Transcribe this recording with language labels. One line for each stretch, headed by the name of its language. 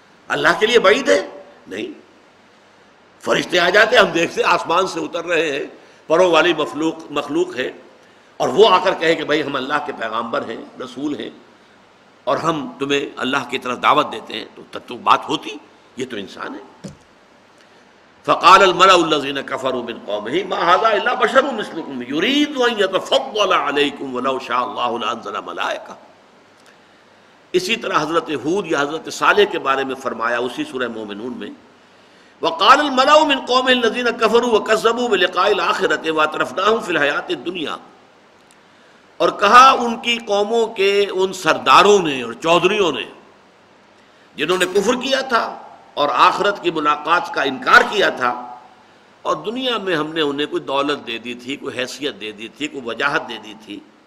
Urdu: اللہ کے لیے بعید ہے؟ نہیں، فرشتے آ جاتے، ہم دیکھتے آسمان سے اتر رہے ہیں، پروں والی مخلوق ہے، اور وہ آ کر کہے کہ بھائی ہم اللہ کے پیغامبر ہیں، رسول ہیں، اور ہم تمہیں اللہ کی طرف دعوت دیتے ہیں، تو تب تو بات ہوتی. یہ تو انسان ہے.
Arabic: فقال الملأ الذين كفروا من قومه ما هذا الا بشر مثلكم يريد ان يتفضل عليكم ولو شاء الله لانزل ملائكه.
Urdu: اسی طرح حضرت ہود یا حضرت صالح کے بارے میں فرمایا اسی سورہ مومنون میں،
Arabic: وقال الملأ من قومه الذين كفروا وكذبوا بلقاء الآخرة واترفناهم في الحياة الدنيا،
Urdu: اور کہا ان کی قوموں کے ان سرداروں نے اور چودھریوں نے جنہوں نے کفر کیا تھا اور آخرت کی ملاقات کا انکار کیا تھا، اور دنیا میں ہم نے انہیں کوئی دولت دے دی تھی، کوئی حیثیت دے دی تھی، کوئی وجاہت دے دی تھی.